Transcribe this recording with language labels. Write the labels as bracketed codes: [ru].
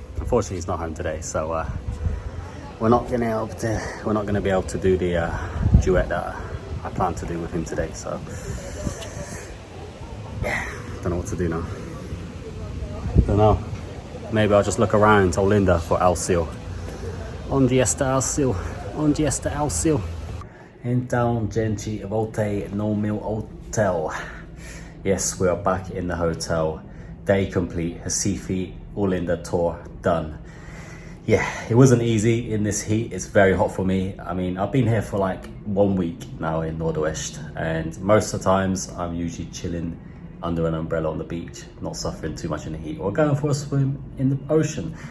[en] Unfortunately, he's not home today. So we're not gonna be able to do the duet that I plan to do with him today, so yeah, don't know what to do now. Don't know. Maybe I'll just look around Olinda for Alceu. [pt] Onde está Alceu? Onde está Alceu? Então, gente, voltei no meu hotel. [en] Yes, we are back in the hotel. Day complete. Recife, Olinda tour done. Yeah, it wasn't easy in this heat. It's very hot for me. I mean, I've been here for like 1 week now in Nordeste, and most of the times I'm usually chilling under an umbrella on the beach, not suffering too much in the heat, or going for a swim in the ocean.